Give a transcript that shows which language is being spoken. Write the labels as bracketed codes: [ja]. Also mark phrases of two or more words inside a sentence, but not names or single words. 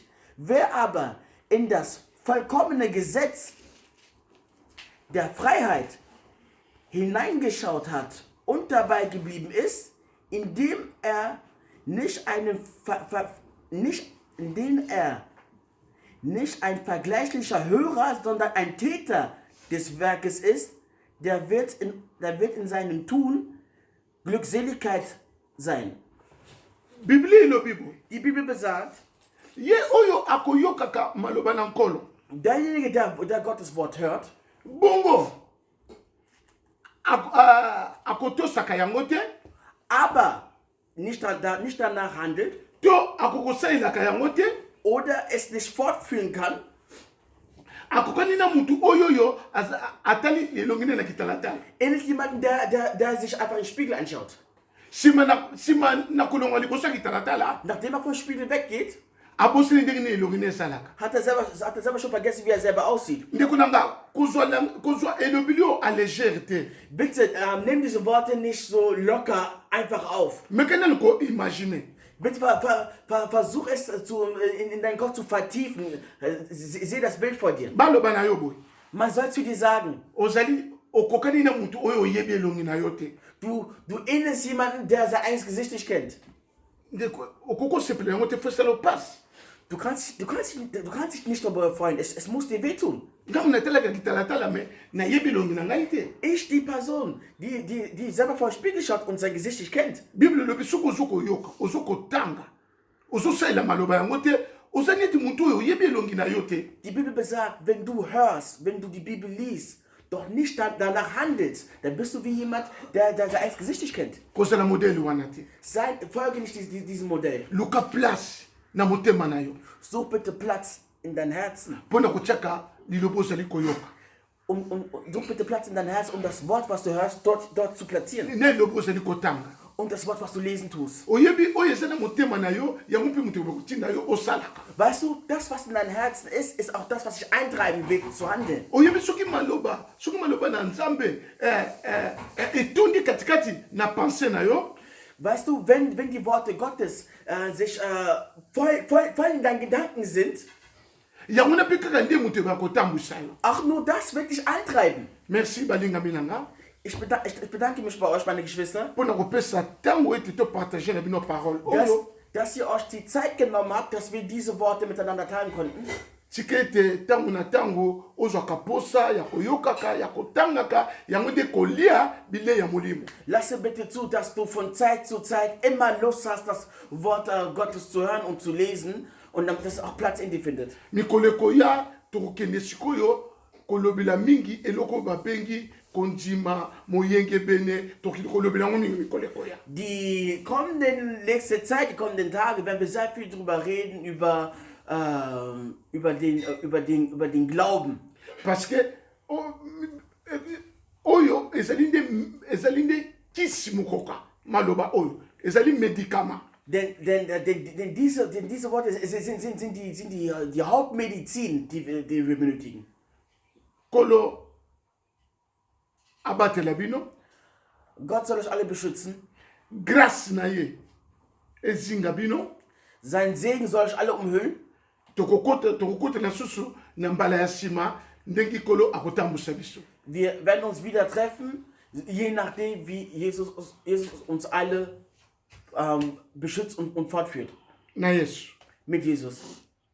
[de] Wer aber in das vollkommene Gesetz der Freiheit hineingeschaut hat und dabei geblieben ist, indem er nicht ein vergleichlicher Hörer, sondern ein Täter des Werkes ist, der wird in seinem Tun Glückseligkeit sein. Die Bibel besagt, [ln] Ye oyo akoyokaka maloba na nkolo. [de] derjenige, der Gottes Wort hört, [ln] Bongo. Akotosaka yango te. [de] aber nicht danach handelt [ln] To akokosalelaka yango te. [de] oder es nicht fortführen kann, [ln] Akokani na mutu oyoyo atali elongi na kitalatala. [de] ähnlich jemanden, der sich einfach in den Spiegel anschaut. [ln] Sima na kolonga liboso ya kitalatala. [de] Nachdem er vom Spiegel weggeht, [ln] Aboseli ndenge na elongi na esalaka. [de] hat er selber schon vergessen, wie er selber aussieht. [ln] Ndeko nanga kozwa elobili o [fr] à légère [ln] te. [de] Bitte nimm diese Worte nicht so locker einfach auf. [ln] Mekana ko imaginer. [de] Bitte versuch es in deinen Kopf zu vertiefen. Seh das Bild vor dir. [ln] Baloba na yo boy. [de] Man soll zu dir sagen, [ln] Ozali okokani na mutu oyo oyebi elongi na yo te. [de] Du ähnelst jemanden, der sein eigenes Gesicht nicht kennt. [ln] ndeko okokosepela yango te fo esala opasi. [de] Du kannst dich nicht darüber freuen. Es muss dir wehtun. [ln] ntango natalaka kitalatala me nayebi elongi na ngai te. [de] Ich, die Person, die selber vor den Spiegel schaut und sein Gesicht nicht kennt. [ln] Bible elobi soki ozo koyoka ozo kotanga ozosalela maloba yango te oza neti motu oyo oyebi elongi na yo te. [de] Die Bibel besagt, wenn du hörst, wenn du die Bibel liest, doch nicht danach handelst, dann bist du wie jemand, der sein eigenes Gesicht nicht kennt. [ln] kozala modele wana te. [de] Folge nicht diesem Modell. [ln] luka place na motema na yo [de] Such bitte Platz in dein Herzen. [ln] mpo na kotiaka liloba ozali koyoka. [de] Such bitte Platz in dein Herz, um das Wort, was du hörst, dort zu platzieren. [ln] na liloba ozali kotanga [de] Und das Wort, was du lesen tust. [ln] oyebi oyo eza na motema na yo yango mpe moto kotinda yo osalaka. [de] Weißt du, das, was in deinem Herzen ist auch das, was dich eintreiben will, zu handeln. [ln] oyebi soki maloba na nzambe etondi katikati na pense na yo. [de] Weißt du, wenn die Worte Gottes sich voll in deinen Gedanken sind, [ln] yango na mpe kaka nde moto bakotambwisa yo. [de] auch nur das wird dich eintreiben. [ln] Merci balingami na nga [de] Ich bedanke mich bei euch, meine Geschwister, [ln] mpo na kopesa ntango ete topartage na bino parole oyo. [de] dass ihr euch die Zeit genommen habt, dass wir diese Worte miteinander teilen konnten. [ln] tika ete ntango na ntango ozwaka posa ya koyokaka ya kotangaka yango nde kolia bilei ya molimo. [de] Lasse bitte zu, dass du von Zeit zu Zeit immer Lust hast, das Wort Gottes zu hören und zu lesen und damit es auch Platz in dir findet. [ln] mikolo ekoya tokokende sikoyo kolobela mingi eloko babengi kondima moyenge bene tokoki kolobela yango mingi mikolo ekoya. [de] Die kommenden nächste Zeit, die kommenden Tage, werden wir sehr viel darüber reden, über den Glauben. [fr] parce que [ln] oyo ezali nde kisi mokoka maloba oyo ezali médicament. [de] Denn diese Worte sind die Hauptmedizin, die wir benötigen. [ln] Kolo abatela bino [de] Gott soll euch alle beschützen. [ln] grâce na ye ezinga bino. [de] Sein Segen soll euch alle umhüllen. [ln] tokokotela susu na mbala ya nsima ndenge kolo akotambusa biso. [de] Wir werden uns wieder treffen, je nachdem, wie Jesus uns alle beschützt und fortführt. [ln] na yesu [de] Mit Jesus.